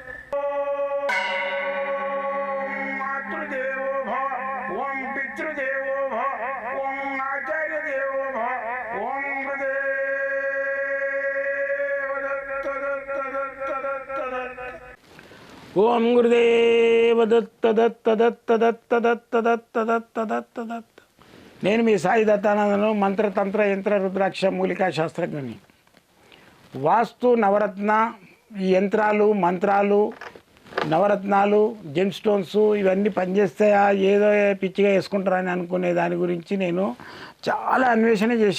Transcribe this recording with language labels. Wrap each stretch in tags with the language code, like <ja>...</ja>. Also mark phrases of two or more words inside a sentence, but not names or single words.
<sa>ओम मातृदेवो भव ओम पितृदेवो भव ओम आचार्य देवो भव ओम गुरुदेव दत्त दत्त दत्त दत्त दत्त ओम गुरुदेव दत्त दत्त दत्त दत्त दत्त दत्त दत्त दत्त दत्त</sa> <te>నేను మీ సాయి దత్తానందను మంత్రతంత్ర యంత్ర రుద్రాక్ష మూలికా శాస్త్రజ్ఞని. వాస్తు నవరత్న ఈ యంత్రాలు మంత్రాలు నవరత్నాలు</te> <en>gem stones</en> <te>ఇవన్నీ పనిచేస్తాయా ఏదో పిచ్చిగా వేసుకుంటారని అనుకునే దాని గురించి నేను చాలా అన్వేషణ చేసిన.</te>